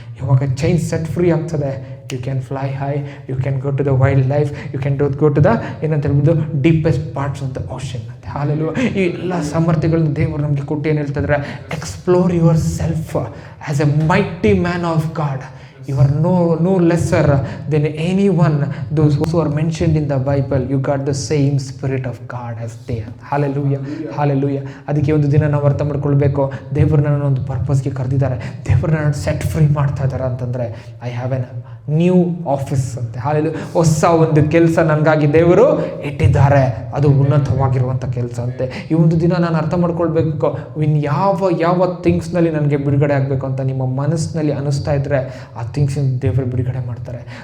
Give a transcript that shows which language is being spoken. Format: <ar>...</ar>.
<kn>ಯಾವಾಗ chains set free ಆಗ್ತದೆ,</kn> <en>you can fly high, you can go to the wild life, you can go to the</en> <kn>ಏನಂತ ಹೇಳ್ಬೋದು</kn> <en>Deepest parts of the ocean ಅಂತ. Hallelujah.</en> <kn>ಈ ಎಲ್ಲ ಸಾಮರ್ಥ್ಯಗಳನ್ನು ದೇವರು ನಮಗೆ ಕೊಟ್ಟು ಏನು ಹೇಳ್ತಿದ್ರೆ,</kn> <en>Explore yourself as a mighty man of God. You are no lesser than anyone. Those who are mentioned in the Bible, you got the same spirit of God as they are. Hallelujah. Hallelujah.</en> <kn>ಅದಕ್ಕೆ ಒಂದು ದಿನ ನಾವು ಅರ್ಥ ಮಾಡ್ಕೊಳ್ಬೇಕು, ದೇವರು ನನ್ನನ್ನು ಒಂದು ಪರ್ಪಸ್ಗೆ ಕರೆದಿದ್ದಾರೆ, ದೇವರು ನನ್ನನ್ನು ಸೆಟ್ ಫ್ರೀ ಮಾಡ್ತಾ ಇದ್ದಾರೆ ಅಂತಂದರೆ</kn> <en>I have an new office</en> <kn>ಅಂತೆ. ಹಾಲೆಲೂಯ. ಹೊಸ ಒಂದು ಕೆಲಸ ನನಗಾಗಿ ದೇವರು ಇಟ್ಟಿದ್ದಾರೆ, ಅದು ಉನ್ನತವಾಗಿರುವಂಥ ಕೆಲಸ ಅಂತೆ. ಈ ಒಂದು ದಿನ ನಾನು ಅರ್ಥ ಮಾಡ್ಕೊಳ್ಬೇಕು, ಯಾವ ಥಿಂಗ್ಸ್ನಲ್ಲಿ ನನಗೆ ಬಿಡುಗಡೆ ಆಗಬೇಕು ಅಂತ ನಿಮ್ಮ ಮನಸ್ಸಿನಲ್ಲಿ ಅನಿಸ್ತಾ ಇದ್ದರೆ ಆ ಥಿಂಗ್ಸ್ ದೇವರು ಬಿಡುಗಡೆ ಮಾಡ್ತಾರೆ.</kn>